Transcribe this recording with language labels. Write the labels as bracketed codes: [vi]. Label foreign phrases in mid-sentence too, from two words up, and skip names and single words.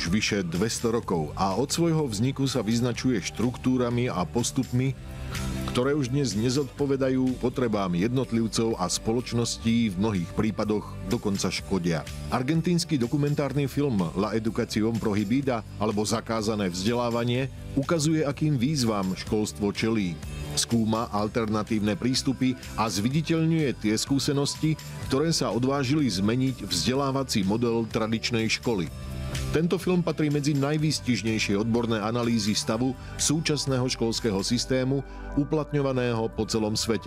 [sk] vyše 200 rokov a od svojho vzniku sa vyznačuje štruktúrami a postupmi, ktoré už dnes nezodpovedajú potrebám jednotlivcov a spoločností, v mnohých prípadoch dokonca škodia. Argentínsky dokumentárny film La educación prohibida alebo Zakázané vzdelávanie ukazuje, akým výzvam školstvo čelí. Skúma alternatívne prístupy a zviditeľňuje tie skúsenosti, ktoré sa odvážili zmeniť vzdelávací model tradičnej školy. Tento film patrí medzi najvýstižnejšie odborné analýzy stavu súčasného školského systému, uplatňovaného po celom svete.